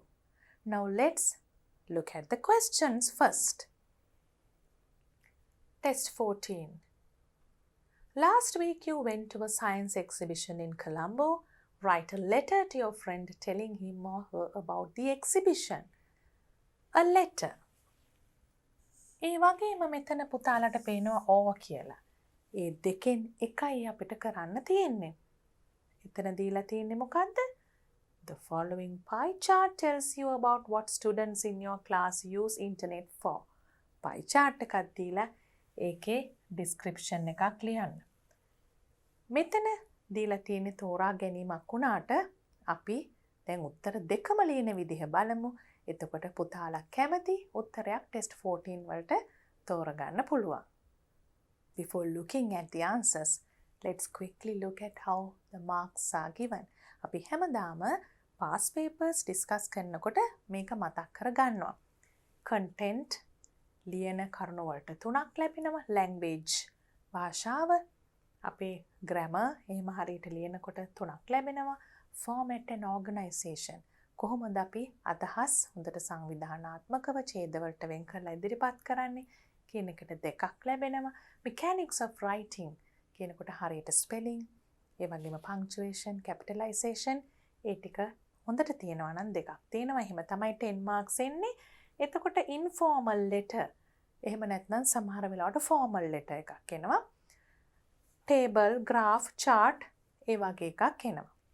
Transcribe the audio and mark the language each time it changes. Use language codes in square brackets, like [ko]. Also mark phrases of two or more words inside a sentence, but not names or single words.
[en] Now let's look at the questions first. Test 14. Last week you went to a science exhibition in Colombo. Write a letter to your friend telling him or her about the exhibition. A letter. [si] ඒ වගේම මෙතන පුතාලට පේනවා ඕ කියලා. ඒ දෙකෙන් එකයි අපිට කරන්න තියෙන්නේ. එතන දීලා තියෙන්නේ මොකද්ද? [en] The following pie chart tells you about what students in your class use internet for. pie chart [si] එකක් දීලා ඒකේ description එකක් ලියන්න. මෙතන දීලා තියෙන තෝරා ගැනීමක් වුණාට අපි දැන් උත්තර දෙකම ලියන විදිහ බලමු. එතකොට පුතාලා කැමති උත්තරයක් test 14 වලට තෝරගන්න පුළුවන්. [en] Before looking at the answers, let's quickly look at how the marks are given. [si] අපි හැමදාම [en] past papers [si] discuss කරනකොට මේක මතක් කරගන්නවා. Content ලියන කරුණු වලට 3ක් ලැබෙනවා. Language භාෂාව, අපේ grammar එහෙම හරියට ලියනකොට 3ක් ලැබෙනවා. [en] Format and organization [si] කොහොමද අපි අදහස් හොඳට සංවිධානාත්මකව ඡේදවලට වෙන් කරලා ඉදිරිපත් කරන්නේ කියන එකට 2ක් ලැබෙනවා. [en] Mechanics of writing [si] කියනකොට හරියට spelling, ඒ වගේම [en] punctuation, capitalization [si] ඒ ටික හොඳට තියෙනවා නම් 2ක් තියෙනවා. එහෙම තමයි 10 marks එන්නේ. එතකොට [en] informal letter [si] එහෙම නැත්නම් සමහර වෙලාවට [en] formal letter [si] එකක් එනවා. [en] table, graph, chart [si] ඒ වගේ එකක් එනවා.